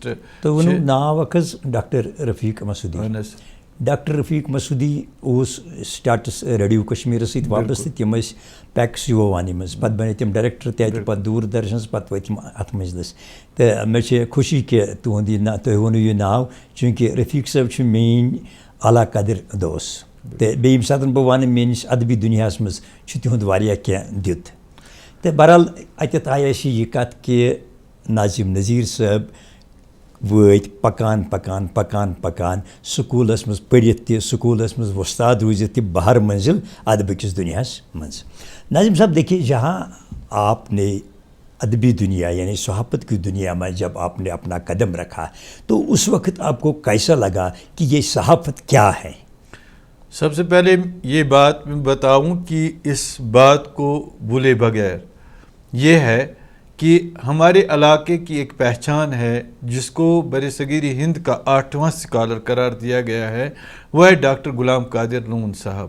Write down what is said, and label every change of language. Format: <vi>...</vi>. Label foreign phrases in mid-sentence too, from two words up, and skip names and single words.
<ks>ناو اکھ حظ ڈاکٹر رفیق مسعودی ڈاکٹر رفیق مسعودی اوس سٹاٹس ریڈیو کشمیرس سۭتۍ وابستہٕ تِم ٲسۍ پیکس یووانی منٛز پتہٕ بنے تِم ڈایریکٹر تہِ اتہِ پتہٕ دوٗر درشنس پتہٕ وٲتۍ تِم اتھ مجلس تہٕ مےٚ چھِ خوشی کہِ تُہُنٛد یہِ تُہۍ ووٚنوٕ یہِ ناو چوٗنٛکہِ رفیق صٲب چھُ میٲنۍ اعلیٰ قدر دوس تہٕ بیٚیہِ ییٚمہِ ساتہٕ بہٕ وَنہٕ میٲنِس ادبی دُنیاہس منٛز چھُ تِہُنٛد واریاہ کینٛہہ دیُت تہٕ بہرحال اتٮ۪تھ آیہِ اَسہِ یہِ کتھ کہِ ناظم نذیٖر صٲب وٲتۍ پکان پکان پکان پکان سکوٗلس منٛز پٔرِتھ تہِ سکوٗلس منٛز وۄستاد روٗزِتھ تہِ بہر منزل ادبٕکِس دُنیاہس منٛز</ks> <ur>ناظم صاحب دیکھیے جہاں آپ نے ادبی دنیا یعنی صحافت کی دنیا میں جب آپ نے اپنا قدم رکھا تو اس وقت آپ کو کیسا لگا کہ یہ صحافت کیا ہے؟ سب سے پہلے یہ بات میں بتاؤں کہ اس بات کو بھولے بغیر یہ ہے کہ ہمارے علاقے کی ایک پہچان ہے جس کو برصغیر ہند کا 8واں اسکالر قرار دیا گیا ہے، وہ ہے ڈاکٹر غلام قادر لون صاحب.</ur>